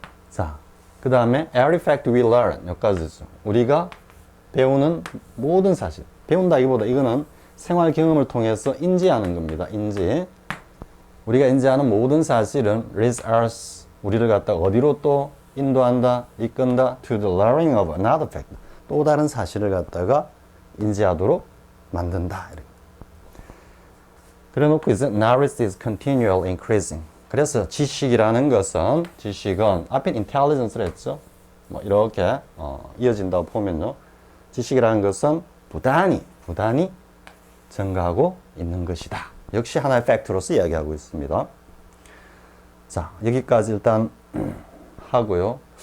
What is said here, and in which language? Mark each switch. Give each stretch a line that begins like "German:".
Korean: 자, 그 다음에
English: every fact we learn
Korean: 여기까지죠. 우리가 배우는 모든 사실, 배운다기보다 이거는 생활 경험을 통해서 인지하는 겁니다. 인지. 우리가 인지하는 모든 사실은
English: leads us,
Korean: 우리를 갖다 어디로 또 인도한다, 이끈다,
English: to the learning of another fact.
Korean: 또 다른 사실을 갖다가 인지하도록 만든다. 이렇게. 그래 놓고 이제
English: knowledge is continual increasing.
Korean: 그래서 지식이라는 것은, 지식은 앞에 intelligence를 했죠. 뭐 이렇게 이어진다고 보면요. 지식이라는 것은 부단히 증가하고 있는 것이다. 역시 하나의 팩트로서 이야기하고 있습니다. 자, 여기까지 일단 하고요.